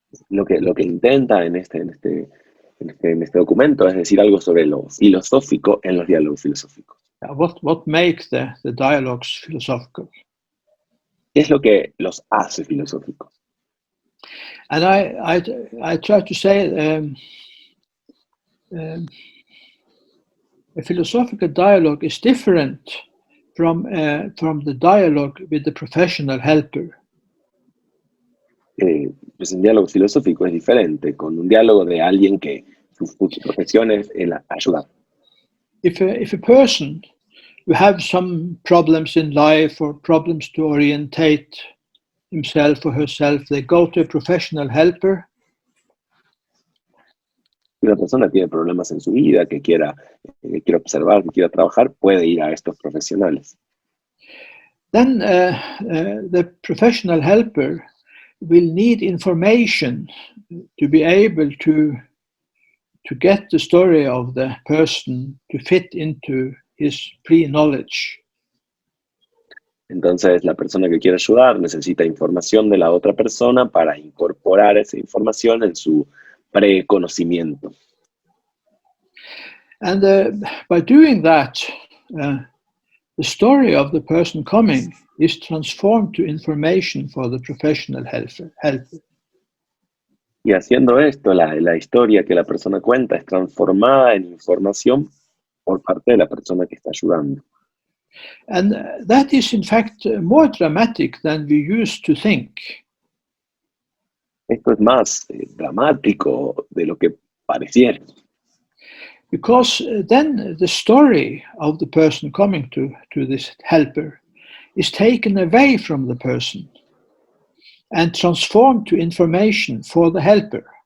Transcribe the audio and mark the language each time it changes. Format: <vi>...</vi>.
<es>Lo que intenta en este documento es decir algo sobre lo filosófico en los diálogos filosóficos.</es> <en>What makes the dialogues philosophical?</en> <es>¿Qué es lo que los hace filosóficos?</es> <en>And I try to say a philosophical dialogue is different from the dialogue with the professional helper.</en> <es>Pues un diálogo filosófico es diferente con un diálogo de alguien que su profesión es el ayudar.</es> <en>If a person who have some problems in life or problems to orientate himself or herself, they go to a professional helper.</en> <es>Si una persona tiene problemas en su vida, que quiera observar, que quiera trabajar, puede ir a estos profesionales.</es> <en>Then the professional helper will need information to be able to get the story of the person to fit into his pre-knowledge.</en> <es>Entonces, la persona que quiere ayudar necesita información de la otra persona para incorporar esa información en su preconocimiento.</es> <en>And by doing that, the story of the person coming is transformed to information for the professional helper.</en> <es>Y haciendo esto, la historia que la persona cuenta es transformada en información por parte de la persona que está ayudando.</es> <en>And that is, in fact, more dramatic than we used to think.</en> <es>Esto es más dramático de lo que pareciera.</es> <en>Because then the story of the person coming to this helper is taken away from the person and transformed to information for the helper.</en>